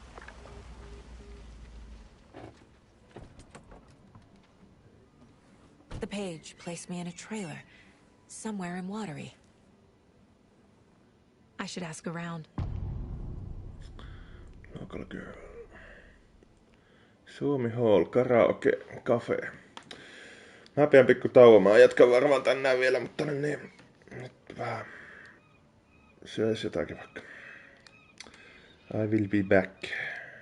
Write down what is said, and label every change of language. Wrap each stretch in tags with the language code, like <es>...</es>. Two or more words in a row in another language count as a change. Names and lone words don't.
<en>The page placed me in a trailer, somewhere in Watery. I should ask around. Local girl. Suomi Hall, karaoke, cafe.</en> <fi>Mä pidän pikku tauon. Mä jatkan varmaan tänään vielä, mutta niin. Nyt vähän syöis jotakin vaikka.</fi> <en>I will be back.</en>